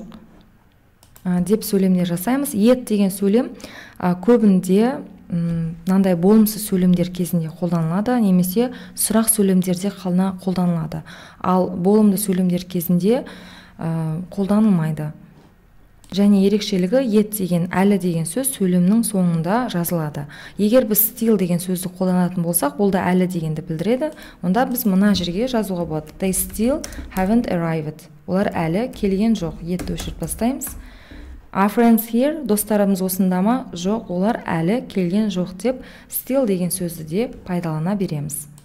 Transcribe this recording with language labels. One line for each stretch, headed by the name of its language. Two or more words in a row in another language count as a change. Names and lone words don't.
Kazakh: Деп сөйлемдер жасаймыз. Yet деген сөйлем көбінде мынандай болымсыз сөйлемдер кезінде қолданылады, немесе сұрақ сөйлемдерде қолданылады. Ал болымды сөйлемдер кезінде қолданылмайды. Және ерекшелігі yet деген әлі деген сөз сөйлемнің соңында жазылады. Егер біз still деген сөзді қолданатын болсақ, ол да әлі дегенді білдіреді. Онда біз мына жерге жазуға болады.
English: They still haven't arrived.
Kazakh: Олар әлі келген жоқ. Yetті өшіріп тастаймыз.
English: Our friends here,
Kazakh: достарымыз осында ма? Жоқ, олар әлі келген жоқ деп still деген сөзді де пайдалана береміз.